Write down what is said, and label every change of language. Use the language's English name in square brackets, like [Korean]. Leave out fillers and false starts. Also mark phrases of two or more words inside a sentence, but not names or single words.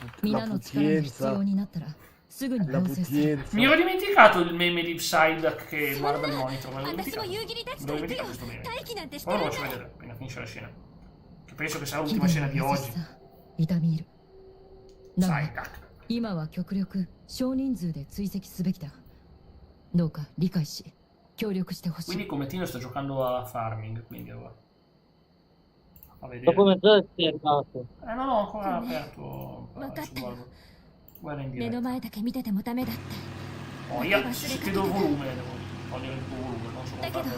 [Italian] Mi ero dimenticato il meme di Psyduck che guarda il monitor, me l'ho dimenticato questo meme. Ora lo faccio vedere appena finisce la scena. Che penso che sarà l'ultima scena di oggi. Psyduck. [Japanese] 今は極力少人数で追跡すべきだ。どうか理解し協力してほしい。 [Italian] Quindi Cometino sta giocando a farming, quindi allora. Fa vedere. Dopo mezz'ora sei arrivato. No, ancora aperto. Guarda in diretta. Oh, io se chiedo il volume, devo togliere il tuo volume, non so come fare.